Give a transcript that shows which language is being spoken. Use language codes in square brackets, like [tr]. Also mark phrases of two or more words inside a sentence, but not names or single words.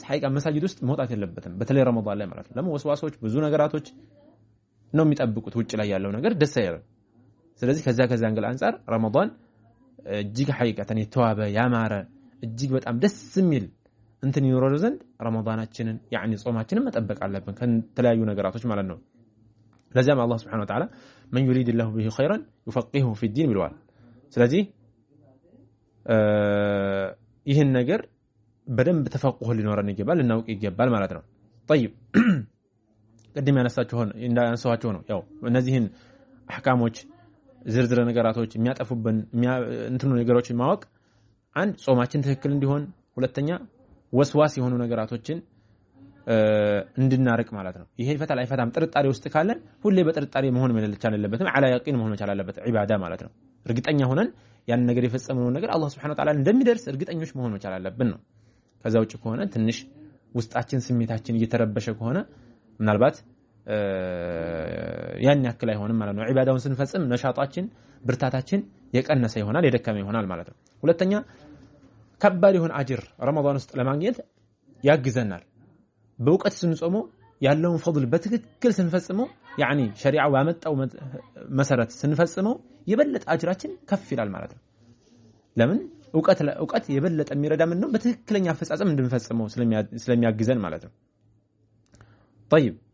[am] ሐቂቃ መስጂድ ውስጥ መውጣት የለበትም በተለይ ረመዳን ላይ ማለት ነው ለወስዋሶች ብዙ ነገራቶች ነው የሚጠብቁት ውጭ ላይ ያለው ነገር ደስ አይልም ስለዚህ ከዛ አንግል አንፃር ረመዳን እጅግ ሐቂቃተን የተዋበ ያማረ እጅግ በጣም ደስ የሚል እንትን ይኖረው ዘንድ ረመዳናችንን يعني ጾማችንን መጠበቅ አለብን ከተለያዩ ነገራቶች ማለት ነው ለዚያም አላህ [ar] سبحانه وتعالى من يريد الله به خيرا يفقهه في الدين [am] ብለዋል ስለዚህ ይህን ነገር በደንብ ተፈቁህ ሊኖረን ይገባል ልናውቅ ይገባል ማለት ነው طيب ቀድም ያነሳቸው ነው ያው እነዚህን አህካሞች ዝርዝር ነገራቶች የሚያጠፉብን እንትኑ ነገሮችን ማወቅ አንድ ጾማችን ትክክል እንዲሆን ሁለተኛ ወስዋስ የሆኑ ነገራቶችን እንድናርቅ ማለት ነው ይሄ ይፈታል አይፈታም ጥርጣሬ ውስጥ ካለን ሁሌ በጥርጣሬ መሆን መለልቻን የለበትም [ar] على يقين [am] መሆን መቻል አለበት ዒባዳ ማለት ነው እርግጠኛ ሆነን ያን ነገር የፈጸመው ነገር አላህ [ar] سبحانه وتعالى [am] እንደሚደርስ እርግጠኞች መሆን መቻል አለብን ነው ከዛ ውጭ ከሆነ ትንሽ ውስጣችን ስሜታችን እየተረበሸ ከሆነ ምናልባት ያን ያክል አይሆንም ማለት ነው። ዒባዳውን ስንፈጽም ነሻጣችን ብርታታችን የቀነሰ ይሆናል የደከመ ይሆናል ማለት ነው። ሁለተኛ ከባድ የሆነ አጅር ረመዳን ውስጥ ለማግኘት ያግዘናል። በእውቀት ስንጾመው ያለውን ፈድል በትክክል ስንፈጽመው ያኒ ሸሪዓው ያመጣው መሰረት ስንፈጽመው የበለጠ አጅራችን ከፍ ይላል ማለት ነው። ለምን እውቀት የበለጠ የሚረዳ ምን ነው በትክክለኛ አፈጻጸም እንድንፈጽመው ስለሚያግዘን ማለት ነው። طيب